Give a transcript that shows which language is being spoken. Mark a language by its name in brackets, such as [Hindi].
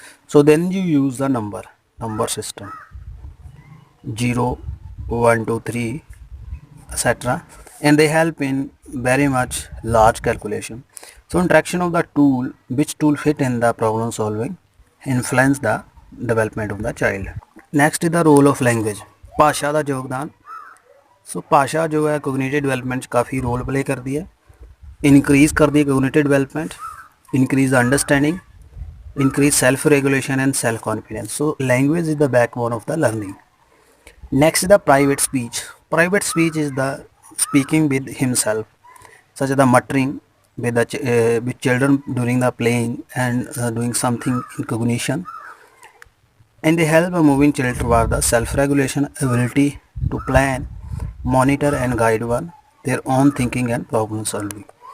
[English] So then you use the number system, 0, 1, 2, 3, etc., and they help in very much large calculation. So interaction of the tool, which tool fit in the problem solving, influence the development of the child. Next is the role of language, [Punjabi] ਭਾਸ਼ਾ ਦਾ ਯੋਗਦਾਨ। ਸੋ ਭਾਸ਼ਾ ਜੋ ਹੈ cognitive development 'ਚ ਕਾफ़ੀ role play ਕਰਦੀ ਹੈ, increase ਕਰਦੀ ਹੈ cognitive development, [English] increase understanding, increase self-regulation and self-confidence. So language is the backbone of the learning. Next is the private speech. Private speech is the speaking with himself, such as the muttering with children during the playing and doing something in cognition, and they help a moving child toward the self-regulation, ability to plan, monitor and guide one their own thinking and problem solving.